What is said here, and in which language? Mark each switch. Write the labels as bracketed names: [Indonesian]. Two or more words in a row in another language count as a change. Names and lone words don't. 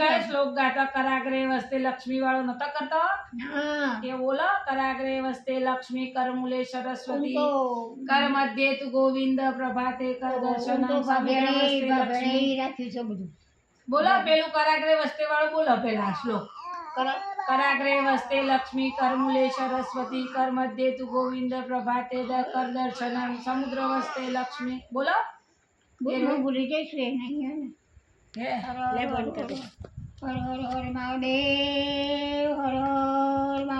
[Gujarati] કયો શ્લોક ગાતા? [Sanskrit] કરાગ્રે વસ્તે લક્ષ્મી [Gujarati] વાળો નતો કરતો હા એ બોલો. [Sanskrit] કરાગ્રે વસ્તે લક્ષ્મી કરમૂલે [Gujarati] હું [Sanskrit] સરસ્વતી, [Gujarati] તો [Sanskrit] કર મધ્યે તુ ગોવિંદ પ્રભાતે કર દર્શનમ [Gujarati] હું તો [Sanskrit] સમગ્ર વસ્તે લક્ષ્મી. [Gujarati] ભાભેણી રાખ્યું છે બધું. બોલો પેલું [Sanskrit] કરાગ્રે વસ્તે [Gujarati] વાળું બોલો પેલા શ્લોક. [Sanskrit] कराग्रे वस्ते लक्ष्मी करमूले सरस्वती कर मध्य तु गोविंद प्रभाते कर दर्शनम समुद्र वस्ते लक्ष्मी बोलो [Gujarati] ભૂલી જઈશું એ નહીં હે ને [Hindi] ले बोल कर हर हर हर महादेव हर हर महादेव